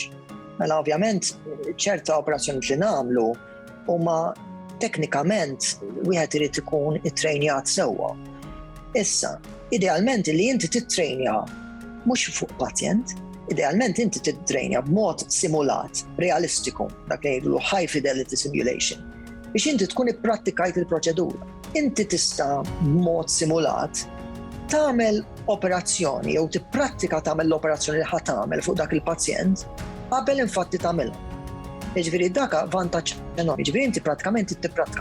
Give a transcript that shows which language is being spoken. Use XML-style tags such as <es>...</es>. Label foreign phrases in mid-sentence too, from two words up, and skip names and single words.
<mt>Mela ovvjament ċerta operazzjoni li nagħmlu huma teknikament wieħed irid ikun ittrejnjat sewwa. Issa, idealment li inti titrejnja mhux fuq pazjent, idealment inti titrejnja b'mod simulat, realistiku, dak li jgħidu</mt> <en>high fidelity simulation,</en> <mt>biex inti tkun ipprattikajt il-proċedura. Inti tista' b'mod simulat tagħmel operazzjoni jew tipprattika tagħmel l-operazzjoni li ħadd tagħmel fuq dak il-pazjent qabel infatti tagħmilha. Jiġifieri dak vantaġġ enormi. Jiġifieri inti prattikament tipprattika.</mt>